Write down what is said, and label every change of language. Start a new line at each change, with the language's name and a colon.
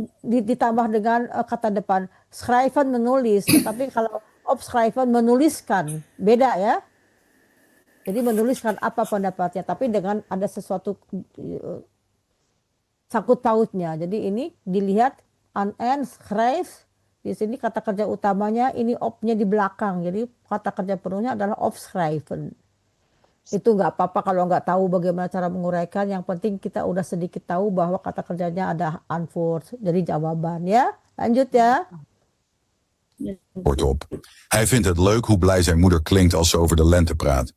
Indonesian: ditambah dengan kata depan. Schrijven menulis, tapi kalau opschrijven menuliskan, beda ya. Jadi menuliskan apa pendapatnya, tapi dengan ada sesuatu sangkut pautnya. Jadi ini dilihat
Dutch: en schrijf,
Indonesian: di sini kata kerja utamanya ini opnya di belakang. Jadi kata kerja penuhnya adalah opschrijven. Itu nggak apa-apa kalau nggak tahu bagaimana cara menguraikan. Yang penting kita udah sedikit tahu bahwa kata kerjanya ada antwoord, jadi jawaban ya. Lanjut ya. Op.
Dutch: Hij vindt het leuk hoe blij zijn moeder klinkt als ze over de lente praat.